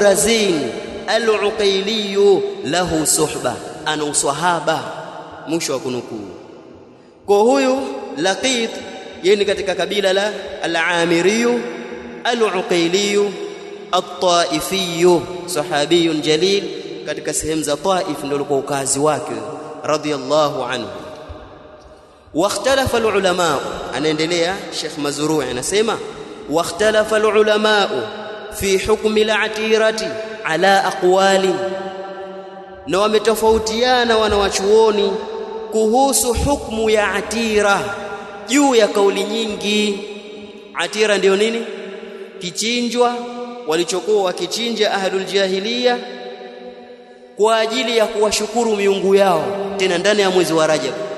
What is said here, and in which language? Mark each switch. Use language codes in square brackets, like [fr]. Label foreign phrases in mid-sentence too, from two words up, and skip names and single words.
[ar] أبو رزين العقيلي له صحبة, [sw] ana uswahaba. Mwisho wa kunukuu. Kwa huyu Laqit yeye ni katika kabila la al-Amiri al-Uqayli at-Taifi, [ar] صحابي جليل, [sw] katika sehemu za Taif ndio ulikuwa ukazi wake [ar] رضي الله عنه. واختلف العلماء, [sw] anaendelea Sheikh Mazrui anasema [ar] واختلف العلماء في حكم العتيرة على أقوال, [sw] na wametofautiana wanawachuoni kuhusu hukumu ya atira juu ya kauli nyingi. Atira ndio nini? Kichinjwa walichokuwa wakichinja [ar] أهل الجاهلية [sw] kwa ajili ya kuwashukuru miungu yao, tena ndani ya mwezi wa Rajab.